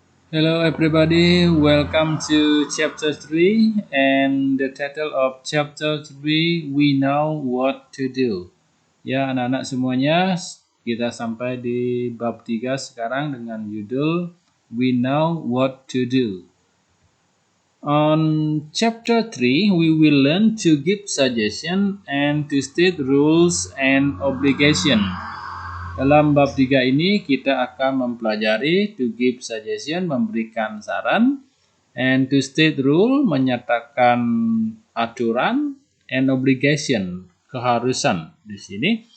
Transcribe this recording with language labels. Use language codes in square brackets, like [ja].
[en] Hello everybody, welcome to chapter 3 and the title of chapter 3 we know what to do. [id] Ya anak-anak semuanya, kita sampai di bab 3 sekarang dengan judul [en] We Know What to Do. On chapter 3 we will learn to give suggestion and to state rules and obligation. [id] Dalam bab 3 ini kita akan mempelajari [en] to give suggestion, [id] memberikan saran, [en] and to state rule, [id] menyatakan aturan, [en] and obligation, [id] keharusan di sini.